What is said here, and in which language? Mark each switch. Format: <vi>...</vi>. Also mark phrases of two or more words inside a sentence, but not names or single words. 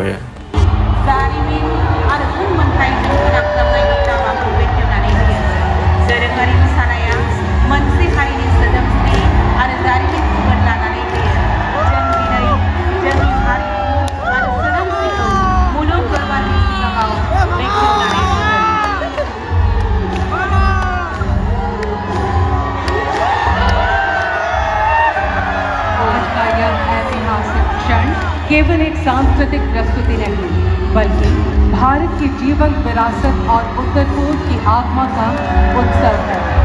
<brx>जारिमिन आरो उनमोनथाइजों फोनांजाबनाय बाथ्राखौ बेखेवनानै होयो दोरोङारि मोसानाया मोनसे हारिनि सोदोमस्रि आरो जारिमिनखौ लानानै फैयो जों दिनै जोंनि हारिमु आरो सोदोमस्रिखौ मुलुग दरबारनि सिगाङाव बेखेवनानै</brx> <hi>केवल एक सांस्कृतिक प्रस्तुति नहीं बल्कि भारत की जीवंत विरासत और उत्तर पूर्व की आत्मा का उत्सव है</hi>